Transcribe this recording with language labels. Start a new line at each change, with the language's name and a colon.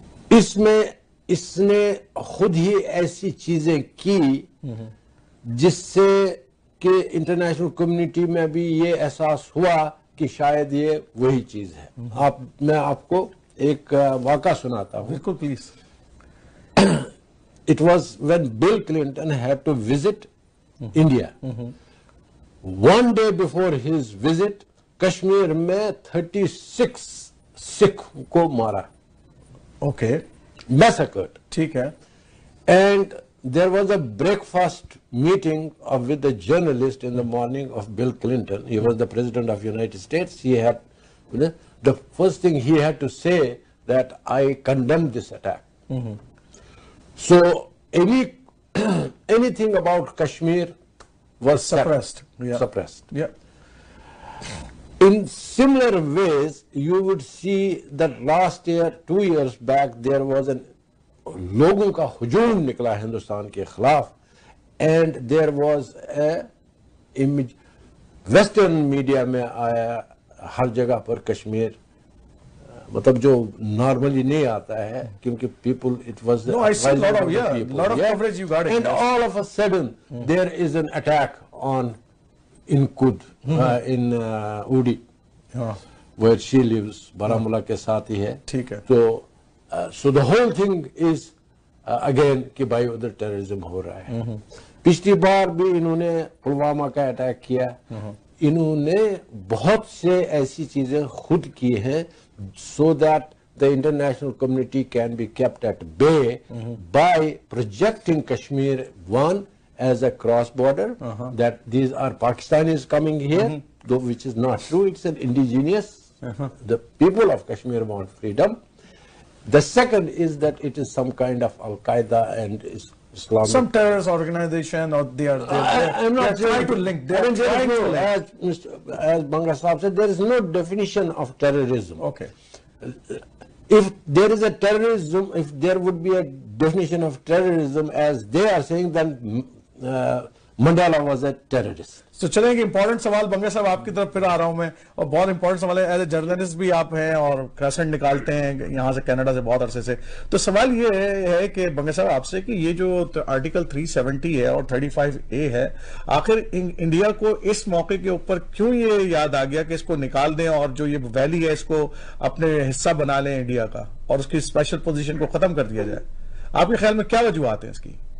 Urdu: اس میں اس نے خود ہی ایسی چیزیں کی جس سے کہ انٹرنیشنل کمیونٹی میں بھی یہ احساس ہوا کہ شاید یہ وہی چیز ہے. میں آپ کو ایک واقعہ سناتا ہوں. بالکل, please.
English: It was when Bill Clinton had to visit India. One day before his visit,
Urdu: Kashmir میں 36 سکھ کو مارا.
English: Okay. Massacred.
Urdu: ٹھیک ہے.
English: And there was a breakfast meeting with the journalist in the morning of Bill Clinton. He was the president of United States. He had, the first thing he had to say that I condemn this attack. So anything about Kashmir was suppressed. Yeah. In similar ways, you would see that last year, 2 years back, there was an
Urdu: لوگوں کا ہجوم نکلا ہندوستان کے خلاف.
English: and there was a image
Urdu: western media میں آیا ہر جگہ پر کشمیر مطلب جو نارملی نہیں آتا ہے کیونکہ people
English: it was and all of a sudden there is an attack on
Urdu: ان کود ان اوڈی
English: where she lives
Urdu: بارامولہ کے ساتھ ہی ہے. ٹھیک ہے. تو
English: so the whole thing is again
Urdu: کہ بھائی ادھر ٹیررزم ہو رہا ہے. پچھلی بار بھی انہوں نے پلوامہ کا اٹیک کیا. انہوں نے بہت سے ایسی چیزیں خود کی ہیں
English: so that the international community can be kept at bay by projecting Kashmir one as a cross border that these are Pakistanis coming here, though which is not true. It's an indigenous. The people of Kashmir want freedom. The second is that it is some kind of Al-Qaeda and Islamic. Some terrorist organization, or they are trying to link. They are trying to link. As Banga Sahab said, there is no definition of terrorism. Okay. If there is a terrorism, if there would be a definition of terrorism as they are saying, then Mandela was a terrorist.
Urdu: تو چلیں گے important سوال بنگا صاحب آپ کی طرف پھر آ رہا ہوں میں, اور بہت امپورٹنٹ سوال ہے.
English: as a journalist
Urdu: بھی آپ ہیں اور کریسنٹ نکالتے ہیں یہاں سے کینیڈا سے بہت عرصے سے. تو سوال یہ ہے کہ بنگا صاحب آپ سے کہ یہ جو آرٹیکل 370 ہے اور 35A ہے, آخر انڈیا کو اس موقع کے اوپر کیوں یہ یاد آ گیا کہ اس کو نکال دیں اور جو یہ ویلی ہے اس کو اپنے حصہ بنا لیں انڈیا کا اور اس کی اسپیشل پوزیشن کو ختم کر دیا جائے؟ آپ کے خیال میں کیا وجوہات ہیں اس کی؟